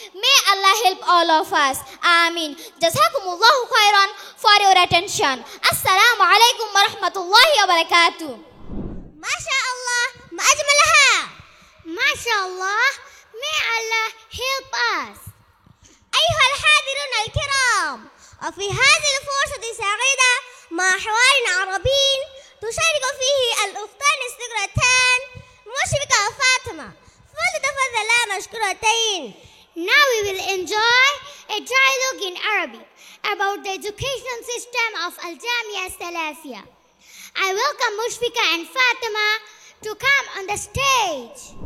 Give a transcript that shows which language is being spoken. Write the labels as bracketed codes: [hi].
[en] May Allah help all of us. Ameen. Jazakumullahu khairan for your attention. Assalamu alaikum wa rahmatullahi wa barakatuh. [ar] MashaAllah, ma ajmalaha. [en] MashaAllah, may Allah help us. [ar] أيها الحاضرون الكرام، وفي هذه الفرصة السعيدة مع حوار عربي تشارك فيه الأختان الصغيرتان مشفقة وفاطمة، فلتتفضلا مشكورتين. [en] Now we will enjoy a dialogue in Arabic about the education system of Al Jamia Salafiyah. I welcome Mushfika and Fatima to come on the stage.